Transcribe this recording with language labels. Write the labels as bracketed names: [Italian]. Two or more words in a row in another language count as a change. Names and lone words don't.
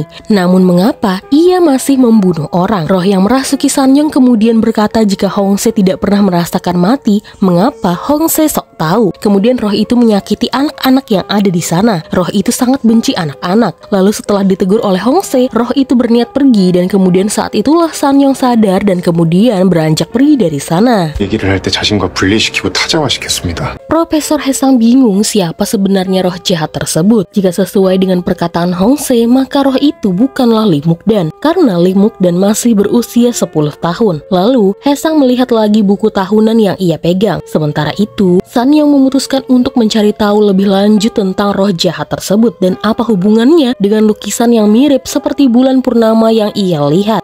[Indonesian] Namun mengapa ia masih membunuh orang? Roh yang merasuki Sanyong kemudian berkata jika Hongse tidak pernah merasakan mati, mengapa Hongse sok tahu? Kemudian roh itu menyakiti anak-anak yang ada di sana. Roh itu sangat benci anak-anak. Lalu setelah ditegur oleh Hongse, roh itu berniat pergi dan kemudian saat itulah Sanyong sadar dan kemudian beranjak pergi dari sana. [Korean] 얘기를 할 때 자신과 분리시키고 타자화시켰습니다. [Indonesian] Profesor Haesang bingung siapa sebenarnya roh jahat tersebut. Jika sesuai dengan perkataan Hongse, maka roh itu bukanlah Lee Mukdan karena Lee Mukdan masih berusia 10 tahun. Lalu Haesang melihat lagi buku tahunan yang ia pegang. Sementara itu, Sanyong memutuskan untuk mencari tahu lebih lanjut tentang roh jahat tersebut dan apa hubungannya dengan lukisan yang mirip seperti bulan purnama yang ia lihat.